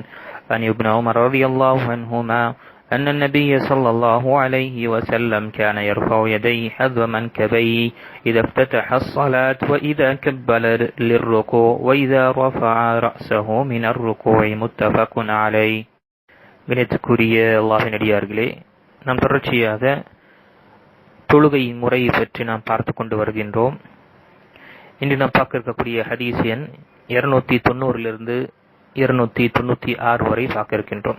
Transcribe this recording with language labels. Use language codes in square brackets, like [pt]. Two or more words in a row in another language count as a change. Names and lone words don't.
[ar] عن ابن عمر رضي الله عنهما أن النبي صلى الله عليه وسلم كان يرفع يديه حذو منكبيه إذا افتتح الصلاة وإذا كبر للركوع وإذا رفع رأسه من الركوع متفق عليه. [ta] கணித்துக்குரிய அல்லாஹ்வின் அடியார்களே, நாம் தொடர்ச்சியாக தொழுகையின் முறையை பற்றி நாம் பார்த்து கொண்டு வருகின்றோம். இன்று நாம் பார்க்க இருக்கக்கூடிய ஹதீஸ் எண் 290 296 வரை பார்க்க இருக்கின்றோம்.